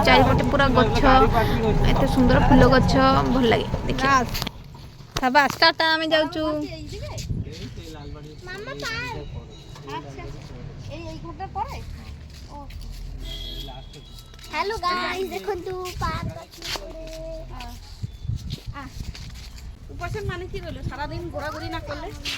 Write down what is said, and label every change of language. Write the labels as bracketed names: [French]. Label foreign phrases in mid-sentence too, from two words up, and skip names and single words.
[Odia] ଚାରିପଟେ ପୁରା ଗଛ, ଏତେ ସୁନ୍ଦର ଫୁଲ ଗଛ, ଭଲ ଲାଗେ ଦେଖିବା। ବାସ୍ ଟାଟା, ଆମେ ଯାଉଛୁ। ମାମା ପାଏ। [English] hello guys, [Odia] ଦେଖନ୍ତୁ ପାର୍କ ଅଛି ଏପଟେ। [Bangla] উপাসন মানে কি হলো, সারাদিন ঘোরাঘুরি না করলে?